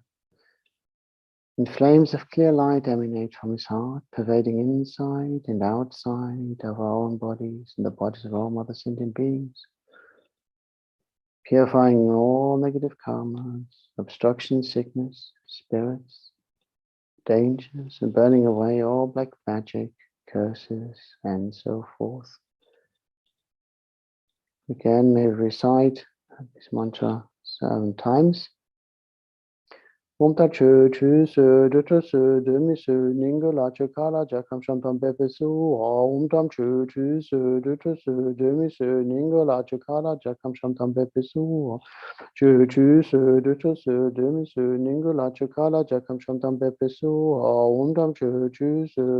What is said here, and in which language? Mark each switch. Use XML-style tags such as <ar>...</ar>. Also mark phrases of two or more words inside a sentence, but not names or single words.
<en>And flames of clear light emanate from his heart, pervading inside and outside of our own bodies and the bodies of all other sentient beings, purifying all negative karmas, obstruction, sickness, spirits, dangers, and burning away all black magic, curses, and so forth. Again, may we recite this mantra 7 times.</en> <sa>Om Ta Chu Chu Su Du Tu Su Du Mi Su Ningu La Chu Kala Jakam Shantam Pepe Su Om Tam Chu Chu Su Du Tu Su Du Mi Su Ningu La Chu Kala Jakam Shantam Pepe Su Chu Chu Su Du Tu Su Du Mi Su Ningu La Chu Kala Jakam Shantam Pepe Su Om Tam Chu Chu Su</sa>